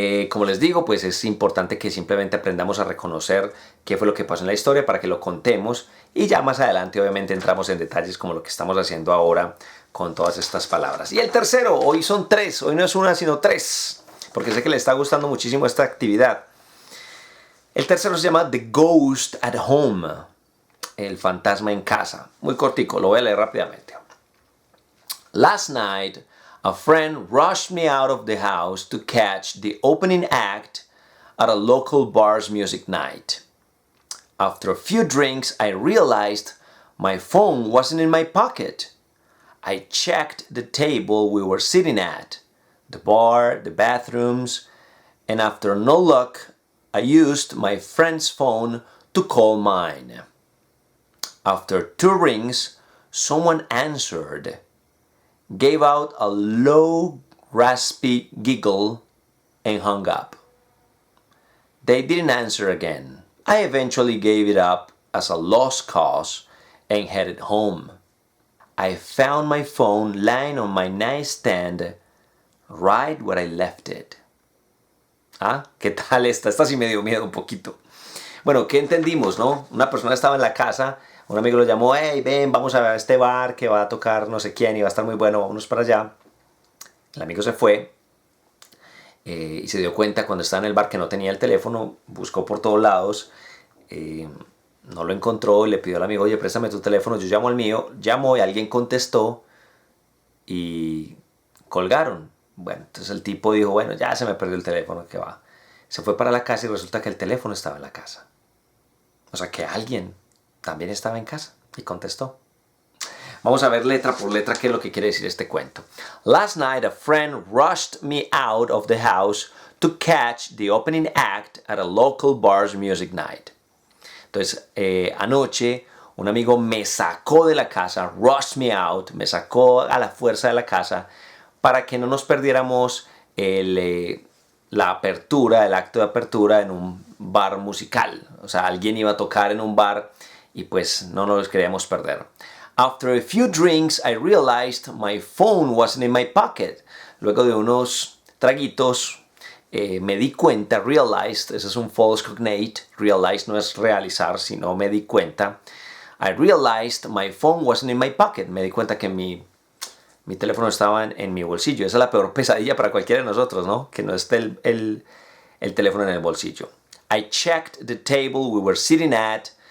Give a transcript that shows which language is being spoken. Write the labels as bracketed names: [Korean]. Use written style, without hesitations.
[Spanish] Como les digo, pues es importante que simplemente aprendamos a reconocer qué fue lo que pasó en la historia para que lo contemos, y ya más adelante obviamente entramos en detalles como lo que estamos haciendo ahora con todas estas palabras. Y el tercero, hoy son 3, hoy no es una sino 3, porque sé que le está gustando muchísimo esta actividad. El tercero se llama [English] The Ghost at Home, [Spanish] el fantasma en casa. Muy cortico, lo voy a leer rápidamente. [English] Last night, a friend rushed me out of the house to catch the opening act at a local bar's music night. After a few drinks, I realized my phone wasn't in my pocket. I checked the table we were sitting at, the bar, the bathrooms, and after no luck, I used my friend's phone to call mine. After 2 rings, someone answered, gave out a low, raspy giggle, and hung up. They didn't answer again. I eventually gave it up as a lost cause and headed home. I found my phone lying on my nightstand right where I left it. [Spanish] ¿Ah? ¿Qué tal esta? Esta sí me dio miedo un poquito. Bueno, ¿qué entendimos, no? Una persona estaba en la casa, un amigo lo llamó, hey, ven, vamos a este bar que va a tocar no sé quién y va a estar muy bueno, vámonos para allá. El amigo se fue y se dio cuenta cuando estaba en el bar que no tenía el teléfono, buscó por todos lados, no lo encontró y le pidió al amigo, oye, préstame tu teléfono, yo llamo al mío, llamó y alguien contestó y colgaron. Bueno, entonces el tipo dijo, bueno, ya se me perdió el teléfono, ¿qué va? Se fue para la casa y resulta que el teléfono estaba en la casa. O sea que alguien también estaba en casa y contestó. Vamos a ver letra por letra qué es lo que quiere decir este cuento. [English] Last night a friend rushed me out of the house to catch the opening act at a local bar's music night. [Spanish] Entonces, anoche un amigo me sacó de la casa, [English] rushed me out, [Spanish] me sacó a la fuerza de la casa para que no nos perdiéramos la apertura, el acto de apertura en un bar musical. O sea, alguien iba a tocar en un bar y pues no nos queríamos perder. [English] After a few drinks, I realized my phone wasn't in my pocket. [Spanish] Luego de unos traguitos, me di cuenta, realized, ese es un false cognate, realized no es realizar, sino me di cuenta. [English] I realized my phone wasn't in my pocket. [Spanish] Me di cuenta que mi teléfono estaba en mi bolsillo. Esa es la peor pesadilla para cualquiera de nosotros, ¿no? Que no esté el teléfono en el bolsillo. [English] I checked the table we were sitting at.